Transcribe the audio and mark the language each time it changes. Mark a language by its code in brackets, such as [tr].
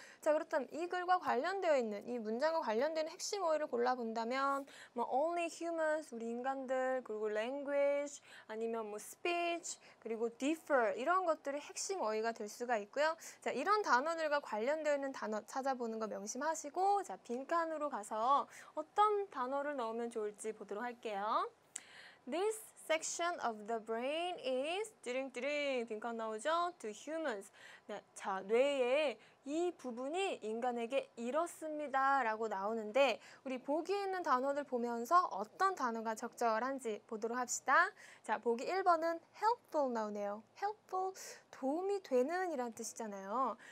[ko] 자, 그렇다면 이 글과 관련되어 있는 이 문장과 관련된 핵심 어휘를 골라본다면 [en] only humans, [ko] 우리 인간들, 그리고 language, 아니면 speech, 그리고 differ 이런 것들이 핵심 어휘가 될 수가 있고요. 자, 이런 단어들과 관련되어 있는 단어 찾아보는 거 명심하시고 자, 빈칸으로 가서 어떤 단어를 넣으면 좋을지 보도록 할게요. [en] This section of the brain is [ko] 띠링띠링 빈칸 나오죠? [en] To humans. [ko] 네, 자, 뇌의 이 부분이 인간에게 이렇습니다 라고 나오는데 우리 보기에 있는 단어들 보면서 어떤 단어가 적절한지 보도록 합시다. 자, 보기 1번은 helpful 나오네요. helpful, 도움이 되는 이란 뜻이잖아요.